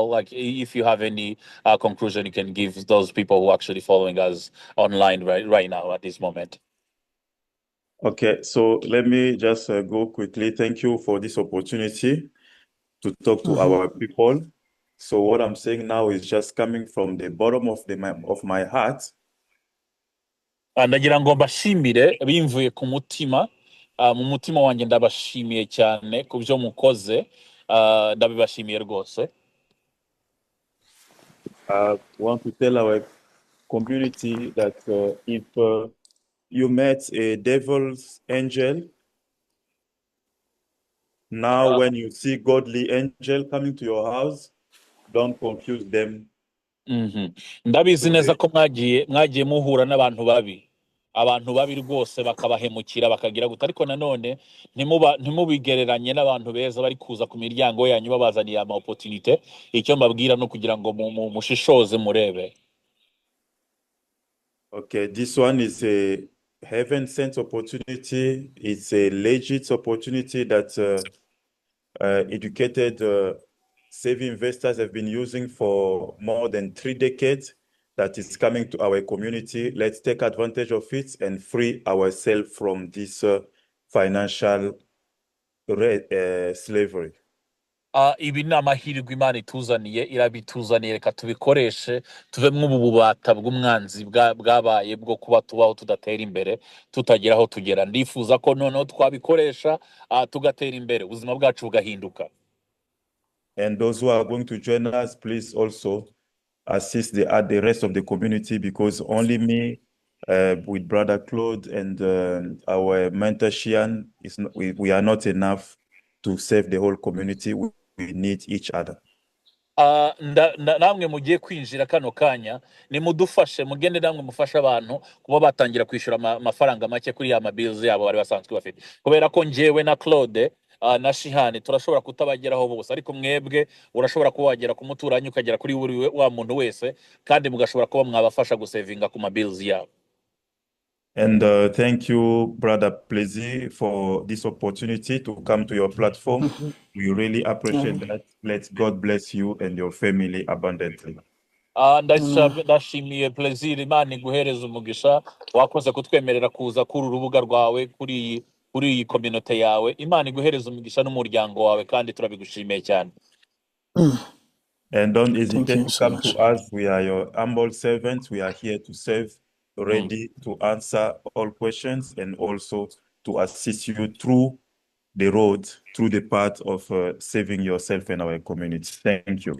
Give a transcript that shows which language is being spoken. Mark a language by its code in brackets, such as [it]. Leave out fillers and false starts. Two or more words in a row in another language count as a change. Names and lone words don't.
[en] Like, if you have any conclusion, you can give those people who are actually following us online right now at this moment. Okay, so let me just go quickly. Thank you for this opportunity to talk to our people. So what I'm saying now is just coming from the bottom of my heart. [rw] Ndagira ngo mbashimire bimvuye ku mutima, mu mutima wanjye ndabashimiye cyane ku byo mukoze, ndabibashimiye rwose. [en] Want to tell our community that if you met a devil's angel, now when you see godly angel coming to your house, don't confuse them. [rw] Ndabizi neza ko mwagiye muhura n'abantu babi, abantu babi rwose bakabahemukira bakagira guta, ariko nanone ntimubigereranye n'abantu beza bari kuza ku miryango yanyu babazaniye ama opportunité. Icyo mbabwira no kugira ngo mushishoze murebe. [en] Okay, this one is a heaven sent opportunity. It's a legit opportunity that educated savvy investors have been using for more than 3 decades, that is coming to our community. Let's take advantage of it and free ourselves from this financial slavery. [rw] Ibi ni amahirwe Imana ituzaniye, irabituzaniye, reka tubikoreshe tuve mu bubata bw'umwanzi bwabaye bwo kuba tubaho tudatera imbere, tutagera aho tugera. Ndifuza ko noneho twabikoresha tugatera imbere, ubuzima bwacu bugahinduka. [en] And those who are going to join us, please also assist the rest of the community, because only me with Brother Claude and our mentor CYANE, we are not enough to save the whole community. We need each other. [rw] Namwe mugiye kwinjira kano kanya, nimudufashe mugende namwe mufasha abantu kuba batangira kwishura amafaranga make kuri ya mabills yabo bari basanzwe bafite, kubera ko njyewe na Claude na Shihani turashobora kutabageraho bose, ariko mwebwe urashobora kuba wagera ku muturanyi ukagera kuri wa muntu wese, kandi mugashobora kuba mwabafasha gusevinga ku mabills yabo. [en] And thank you, Brother Plaisir, for this opportunity to come to your platform. We really appreciate that. Let God bless you and your family abundantly. [rw] Ndashimiye Plaisir, Imana iguhereza umugisha, wakoze kutwemerera kuza kuri urubuga rwawe, kuri iyi community yawe. Imana iguhereza umugisha n'umuryango wawe, kandi turabigushimiye cyane. [en] And don't hesitate to come to us. We are your humble servants. We are here to serve, ready to answer all questions, and also to assist you through the road, through the path of saving yourself and our community. Thank you.